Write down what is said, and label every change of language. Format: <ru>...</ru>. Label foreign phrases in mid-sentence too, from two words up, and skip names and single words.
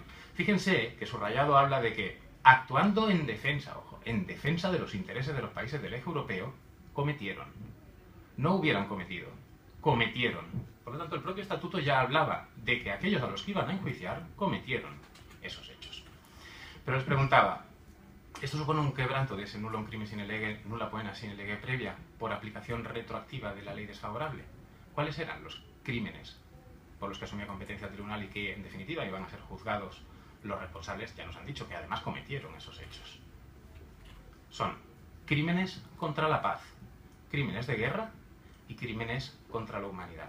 <es>Fíjense que subrayado habla de que, actuando en defensa, ojo, en defensa de los intereses de los países del eje europeo, cometieron. No hubieran cometido, cometieron. Por lo tanto, el propio estatuto ya hablaba de que aquellos a los que iban a enjuiciar cometieron esos hechos. Pero les preguntaba, ¿esto supone un quebranto de ese</es> <la>nullum crimen sine lege, nulla poena sine lege previa</la> <es>por aplicación retroactiva de la ley desfavorable? ¿Cuáles eran los crímenes por los que asumía competencia el tribunal y que, en definitiva, iban a ser juzgados los responsables? Ya nos han dicho que además cometieron esos hechos. Son crímenes contra la paz, crímenes de guerra y crímenes contra la humanidad.</es>